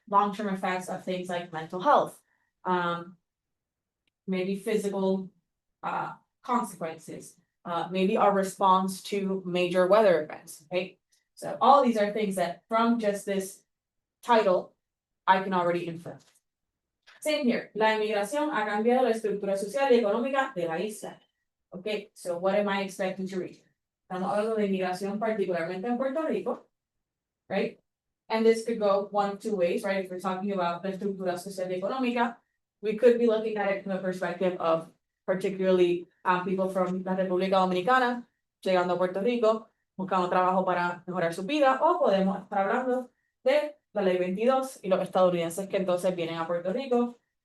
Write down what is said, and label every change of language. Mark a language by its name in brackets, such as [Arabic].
[English] Long-term effects of things like mental health, maybe physical consequences, maybe our response to major weather events, right? So all these are things that from just this title, I can already infer. Same here, [Spanish] la inmigración ha cambiado la estructura social y económica de la isla. [English] Okay, so what am I expecting to read? [Spanish] Estamos hablando de inmigración particularmente en Puerto Rico, right? [English] And this could go one of two ways, right? If we're talking about [Spanish] la estructura social y económica, [English] we could be looking at it from the perspective of particularly people from [Spanish] la República Dominicana llegando a Puerto Rico, buscando trabajo para mejorar su vida, o podemos estar hablando de la ley 22 y los estadounidenses que entonces vienen a Puerto Rico